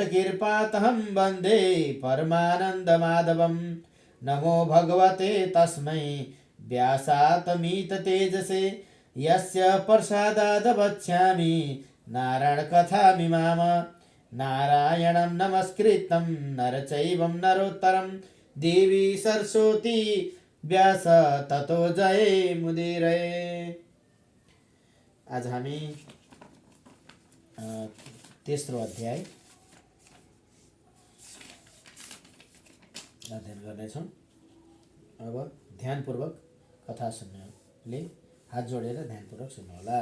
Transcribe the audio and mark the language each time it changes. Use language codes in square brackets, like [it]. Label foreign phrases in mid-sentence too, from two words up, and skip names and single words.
[sa] कृपातहं वन्दे परमानन्दमाधवं नमो भगवते तस्मै व्यासातमीत तेजसे यस्य प्रसादाद् वक्ष्यामि नारायणकथामिमाम् नारायणं नमस्कृतं नर चैवं नरोत्तरं देवी सरस्वती व्यास ततो जये मुदीरये। [ne] आज हामी तेस्रो अध्याय अध्ययन गर्नेछौँ। अब ध्यानपूर्वक कथा सुन्नेले हात जोडेर ध्यानपूर्वक सुन्नुहोला।